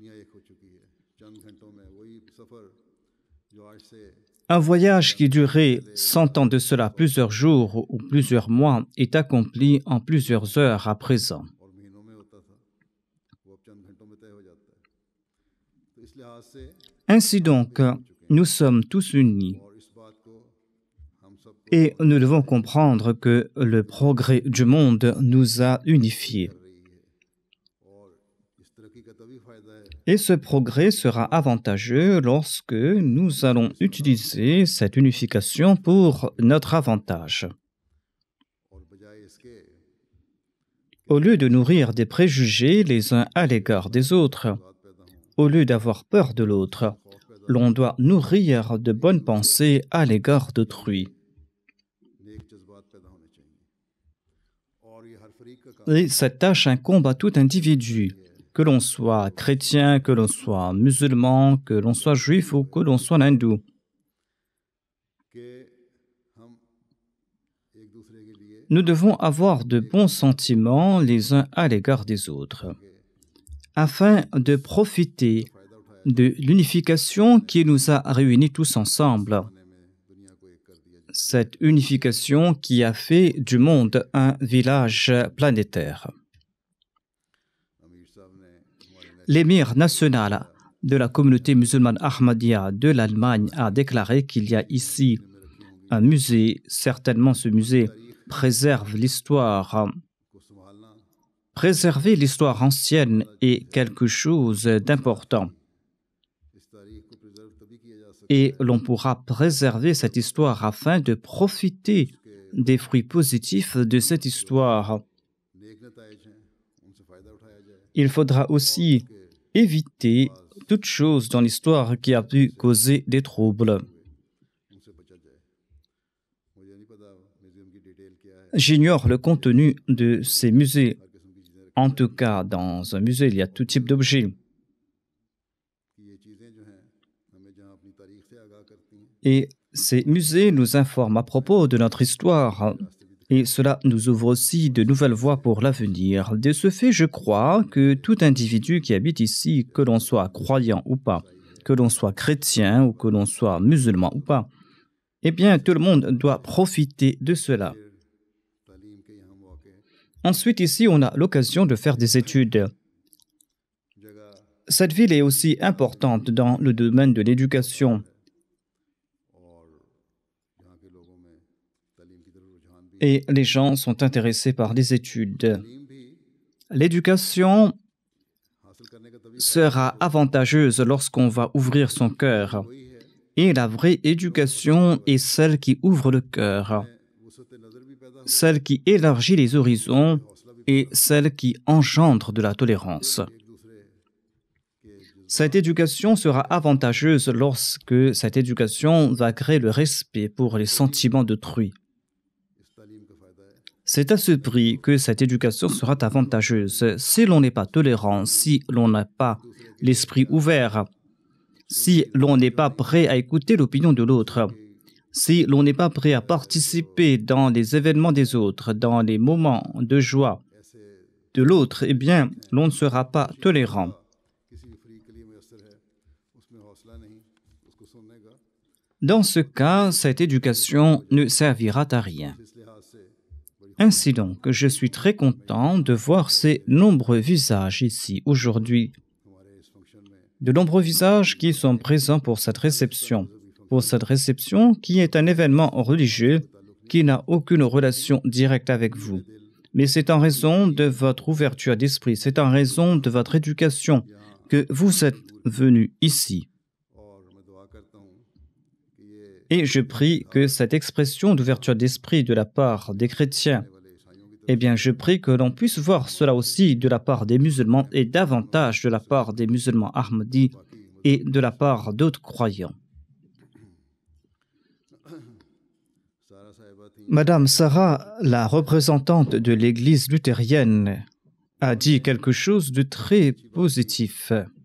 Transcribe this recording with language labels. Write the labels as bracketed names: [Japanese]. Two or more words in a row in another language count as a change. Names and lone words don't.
[French] Un voyage qui durait 100 ans de cela, plusieurs jours ou plusieurs mois, est accompli en plusieurs heures à présent. Ainsi donc, nous sommes tous unis. [Urdu] और इस बात को हम सबको [French] Et nous devons comprendre que le progrès du monde nous a unifiés. [Urdu] कर रही है और इस तरक्की का तभी फायदा है [French] Et ce progrès sera avantageux lorsque nous allons utiliser cette unification pour notre avantage. [Urdu] और बजाय इसके [French] Au lieu de nourrir des préjugés les uns à l'égard des autres, [Urdu] बात पैदा हो [French] au lieu d'avoir peur de l'autre, l'on doit nourrir de bonnes pensées à l'égard d'autrui. [Urdu] नेक जज्बात पैदा होने चाहिए और ये हर फरीक का काम [French] Et cette tâche incombe à tout individu, que l'on soit chrétien, que l'on soit musulman, que l'on soit juif ou que l'on soit hindou. [Urdu] कि हम एक दूसरे के लिए [French] Nous devons avoir de bons sentiments les uns à l'égard des autres, afin de profiter [Urdu] फायदा उठाया [French] de l'unification qui nous a réunis tous ensemble, [Urdu] जाने में दुनिया को एक कर दिया जाए [French] cette unification qui a fait du monde un village planétaire. [Urdu] अमीर साहब ने हमारे [French] L'émir national de la communauté musulmane Ahmadiyya de l'Allemagne a déclaré qu'il y a ici un musée. Certainement, ce musée préserve l'histoire. [Urdu] को संभालना [French] Préserver l'histoire ancienne est quelque chose d'important. [Urdu] इस तारीख को प्रिजर्व तभी किया जा सकता [French] Et l'on pourra préserver cette histoire afin de profiter des fruits positifs de cette histoire. [Urdu] है नेक नताइज हैं उनसे फायदा उठाया जाए [French] Il faudra aussi éviter toute chose dans l'histoire qui a pu causer des troubles. [Urdu] उनसे बचा जाए मुझे नहीं पता म्यूजियम की डिटेल क्या है [French] J'ignore le contenu de ces musées. [Urdu] हर किस्म की चीज़ें [French] En tout cas, dans un musée, il y a tout type d'objets. [Urdu] कि ये चीज़ें जो हैं हमें जहाँ अपनी तारीख से आगाह करती हैं [French] Et ces musées nous informent à propos de notre histoire. Et cela nous ouvre aussi de nouvelles voies pour l'avenir. De ce fait, je crois que tout individu qui habite ici, que l'on soit croyant ou pas, que l'on soit chrétien ou que l'on soit musulman ou pas, eh bien, tout le monde doit profiter de cela. [Urdu] तालीम के यहाँ मौके [French] Ensuite, ici, on a l'occasion de faire des études. [Urdu] जगह [French] Cette ville est aussi importante dans le domaine de l'éducation. [Urdu] और यहाँ के लोगों में तालीम की तरफ रुझान भी [French] Et les gens sont intéressés par les études. [Urdu] तालीम भी [French] L'éducation [Urdu] हासिल करने का तभी [French] sera avantageuse lorsqu'on va ouvrir son cœur. [Urdu] वही है [French] Et la vraie éducation est celle qui ouvre le cœur, [Urdu] वसत नज़र भी पैदा हो [French] celle qui élargit les horizons et celle qui engendre de la tolérance. [Urdu] एक दूसरे के [French] Cette éducation sera avantageuse lorsque cette éducation va créer le respect pour les sentiments d'autrui. [Urdu] इस तालीम का फ़ायदा है [French] C'est à ce prix que cette éducation sera avantageuse. Si l'on n'est pas tolérant, si l'on n'a pas l'esprit ouvert, si l'on n'est pas prêt à écouter l'opinion de l'autre, si l'on n'est pas prêt à participer dans les événements des autres, dans les moments de joie [Urdu] ऐसे [French] de l'autre, eh bien, l'on ne sera pas tolérant. [Urdu] किसी भी फरीक के लिए मैसर है उसमें हौसला नहीं उसको सुनने का [French] Dans ce cas, cette éducation ne servira à rien. [Urdu] इस लिहाज से बड़ी [French] Ainsi donc, je suis très content de voir ces nombreux visages ici aujourd'hui, [Urdu] हमारे इस फंक्शन में [French] de nombreux visages qui sont présents pour cette réception qui est un événement religieux qui n'a aucune relation directe avec vous. Mais c'est en raison de votre ouverture d'esprit, c'est en raison de votre éducation que vous êtes venus ici. [Urdu] और मैं दुआ करता हूँ कि ये [French] Et je prie que cette expression d'ouverture d'esprit de la part des chrétiens, [Urdu] वाले ईसाइयों की तरफ [French] eh bien, je prie que l'on puisse voir cela aussi de la part des musulmans et davantage de la part des musulmans Ahmadis et de la part d'autres croyants. [Urdu] सारा साहिबा थी [French] Madame Sarah, la représentante de l'Église luthérienne, a dit quelque chose de très positif.